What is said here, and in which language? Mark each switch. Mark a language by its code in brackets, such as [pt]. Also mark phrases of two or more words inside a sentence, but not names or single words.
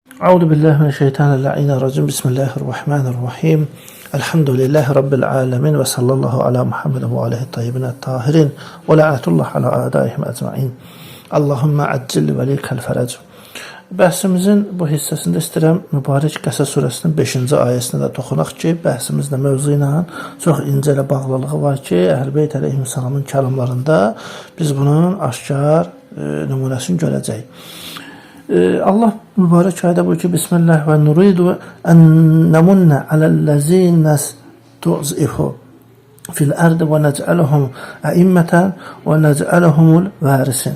[ar] أعوذ بالله من الشيطان الرجيم. بسم الله الرحمن الرحيم. الحمد لله رب العالمين وصلى الله على محمد وآله الطيبين الطاهرين ولعنة الله على أعدائهم أجمعين. اللهم عجل لوليك الفرج. [az] Bəhsimizin bu hissəsində istəyirəm mübarək Qəsəs surəsinin 5-ci ayəsinə də toxunaq ki, bəhsimizlə mövzu ilə çox incə ilə bağlılığı var ki, Əhl-i əleyhissalamın kəlamlarında biz bunun aşkar nümunəsini görəcəyik. Allah mübarək ayədə buyurur ki, Bismillah [ar] ونريد أن نمن على الذين استضعفوا في الأرض ونجعلهم أئمة ونجعلهم الوارثين.